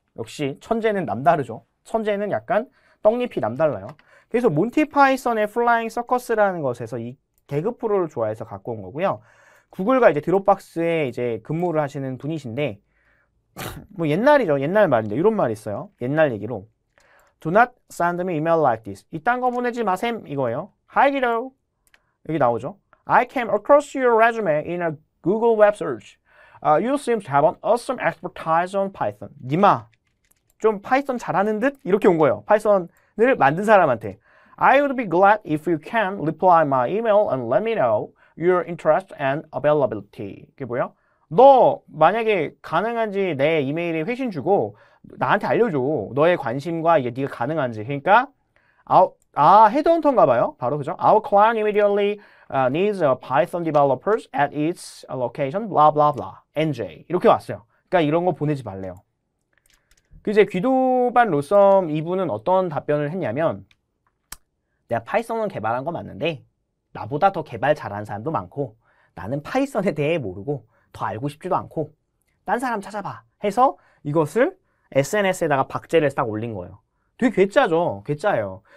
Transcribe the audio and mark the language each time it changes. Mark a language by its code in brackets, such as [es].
[ko] 역시 천재는 남다르죠. 천재는 약간 떡잎이 남달라요. 그래서 몬티 파이썬의 플라잉 서커스라는 것에서 이 개그 프로를 좋아해서 갖고 온 거고요. 구글과 이제 드롭박스에 이제 근무를 하시는 분이신데 뭐 옛날이죠. 옛날 말인데 이런 말이 있어요. 옛날 얘기로 [en] Do not send me email like this. [ko] 이딴 거 보내지 마셈 이거예요. [en] Hi kiddo. [ko] 여기 나오죠. [en] I came across your resume in a Google web search. You seem to have an awesome expertise on Python. [ko] 니마 좀 파이썬 잘하는 듯? 이렇게 온 거예요. 파이썬을 만든 사람한테. [en] I would be glad if you can reply my email and let me know your interest and availability. [ko] 이게 뭐야? 너 만약에 가능한지 내 이메일에 회신 주고 나한테 알려줘. 너의 관심과 이게 네가 가능한지. 그러니까 헤드헌터인가 봐요. 바로 그죠? [en] Our client immediately needs a Python developers at its location blah blah blah NJ [ko] 이렇게 왔어요. 그러니까 이런 거 보내지 말래요. 그 이제 귀도반 로썸 이분은 어떤 답변을 했냐면 내가 파이썬을 개발한 거 맞는데 나보다 더 개발 잘하는 사람도 많고 나는 파이썬에 대해 모르고 더 알고 싶지도 않고 딴 사람 찾아봐 해서 이것을 SNS에다가 박제를 딱 올린 거예요. 되게 괴짜죠. 괴짜예요.